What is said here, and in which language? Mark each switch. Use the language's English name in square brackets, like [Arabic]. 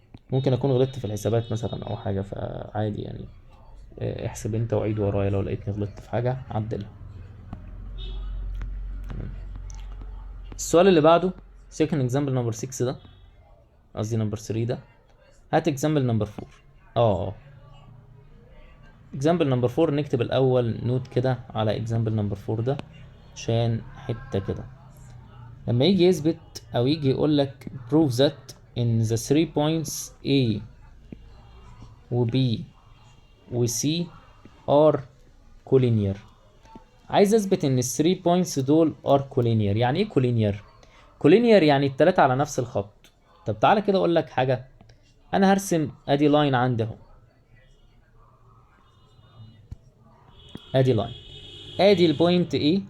[Arabic] ممكن اكون غلطت في الحسابات مثلا او حاجة، فعادي يعني. احسب انت وعيد ورايا، لو لقيتني غلطت في حاجة عدلها. السؤال اللي بعده [English] second example number 6 [Arabic] ده، قصدي [English] number 3 [Arabic] ده. هات [English] example number 4. example number 4 [Arabic] نكتب الاول نوت كده على example number 4 ده عشان حتة كده. لما يجي يثبت او يجي يقول لك [English] prove that in the 3 points A [Arabic] و B و [English] C are collinear. [Arabic] عايز اثبت ان ال [English] 3 points [Arabic] دول [English] are collinear. [Arabic] يعني ايه collinear؟ collinear يعني التلاتة على نفس الخط. طب تعالى كده اقول لك حاجة. انا هرسم ادي لاين عندي اهو، ادي لاين، ادي البوينت A.